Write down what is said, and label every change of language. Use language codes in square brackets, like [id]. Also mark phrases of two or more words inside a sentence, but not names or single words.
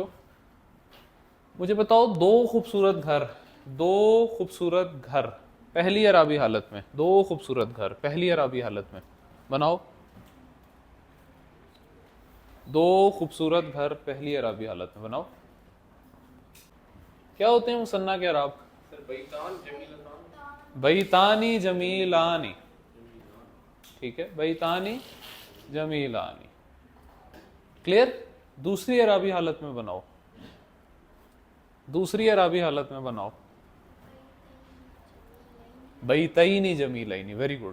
[hi] मुझे बताओ दो खूबसूरत घर, दो खूबसूरत घर पहली अराबी हालत में, दो खूबसूरत घर पहली अराबी हालत में बनाओ। दो खूबसूरत घर पहली अराबी हालत में बनाओ। क्या होते हैं मुसन्ना के अराब? [ar] सर بيتان جميلتان. بيتاني جميلاني. [hi] ठीक है, [ar] بيتاني جميلاني. [hi] क्लियर? दूसरी अराबी हालत में बनाओ, दूसरी अराबी हालत में बनाओ। [ar] بيتيني جميليني, [en] very good.